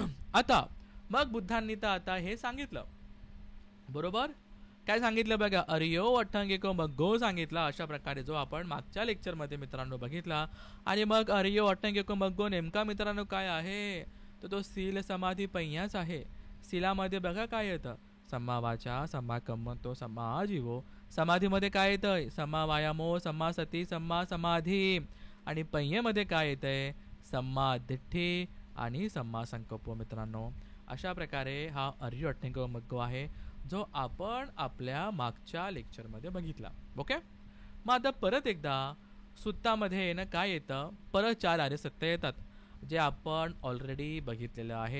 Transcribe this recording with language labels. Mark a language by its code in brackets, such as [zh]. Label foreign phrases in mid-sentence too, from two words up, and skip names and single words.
[mr] आता मग बुद्धांनी तर आता हे सांगितलं, बरोबर, काय सांगितलं बघा, [pi] अर्यो अठ्ठंगिको मग्गो [mr] सांगितला अशा प्रकारे, जो आपण मागच्या लेक्चरमध्ये मित्रांनो बघितला. आणि मग [pi] अर्यो अठ्ठंगिको मग्गो [mr] नेमका मित्रांनो काय आहे, तर तो सील समाधी पहियाच आहे. सीलामध्ये बघा काय येतं, [pi] सम्मा वाचा, सम्मा कम्मंतो, सम्मा आजीवो. [mr] समाधीमध्ये काय येतंय, [pi] सम्मा वायामो, सम्मा सती, सम्मा समाधी. [mr] आणि पहियेमध्ये काय येतंय, [pi] सम्मा दिठ्ठी [mr] आणि [pi] सम्मा संकल्प. [mr] मित्रांनो, अशा प्रकारे हा [pi] अर्यो अठ्ठंगिको मग्गो [mr] आहे, जो आपण आपल्या मागच्या लेक्चरमध्ये बघितला. ओके, मग आता परत एकदा सुत्तामध्ये ना काय येतं, परत 4 आर्य सत्य येतात, जे आपण ऑलरेडी बघितलेलं आहे.